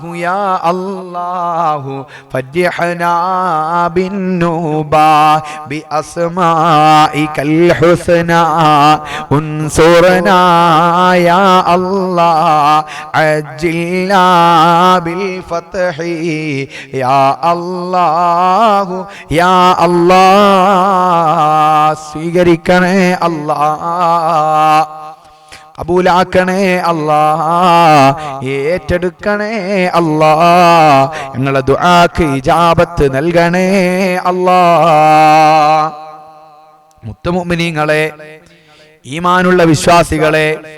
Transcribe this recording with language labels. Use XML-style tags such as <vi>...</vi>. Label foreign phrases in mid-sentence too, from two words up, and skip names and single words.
<ar>يا الله فرحنا بالنوبة بأسمائك الحسنى انصرنا يا الله عجلنا بالفتح يا الله يا الله</ar> <ml>സ്വീകരിക്കണേ അല്ലാഹ് കബൂലാക്കണേ അല്ലാഹ് ഏറ്റെടുക്കണേ അല്ലാഹ് ഞങ്ങളുടെ ദുആക്ക് ഇജാബത്ത് നൽകണേ അല്ലാഹ് മുത്തുമുഅ്മിനീങ്ങളെ ഈമാനുള്ള വിശ്വാസികളെ</ml>